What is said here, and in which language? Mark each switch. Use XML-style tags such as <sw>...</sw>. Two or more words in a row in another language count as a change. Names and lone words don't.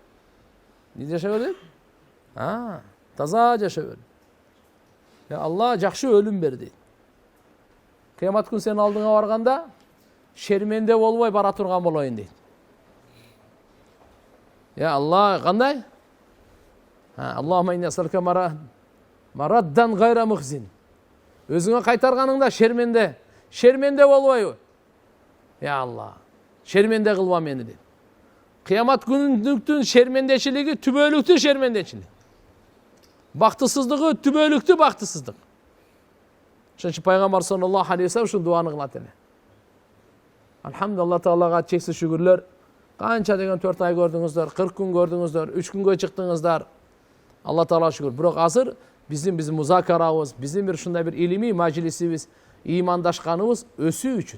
<ky>Эмне жашоо бер дейт? Таза жашоо бер.</ky> <ar>يا الله,</ar> <ky>жакшы өлүм бер дейт. Кыямат күнү сенин алдыңа барганда шерменде болбой бара турган болоюн дейт.</ky> <ar>يا الله,</ar> <ky>кандай?</ky> <ar>اللهم إنا أسألك مردا غير مخز.</ar> <ky>Өзүңө кайтарганыңда шерменде болбойбу?</ky> <ar>يا الله,</ar> <ky>шерменде кылба мени дейт. Кыямат күнүнүн шермендечилиги түбөлүктүү шермендечилик. Бактысыздыгы түбөлүктүү бактысыздык. Ошон үчүн пайгамбар</ky> <ar>صلى الله عليه وسلم</ar> <ky>ушул дуаны кылат эле. Алхамдулилlah, Таалага чексиз шүгүрлөр. Канча деген 4 ай көрдүңүздөр, 40 күн көрдүңүздөр, 3 күнгө чыктыңыздар.</ky> <ar>الله تعالى</ar> <ky>шүгүр. Бирок азыр биздин музакарабыз, биздин бир ушундай бир илимий мажлисибиз, имандашканыбыз өсүү үчүн.</ky>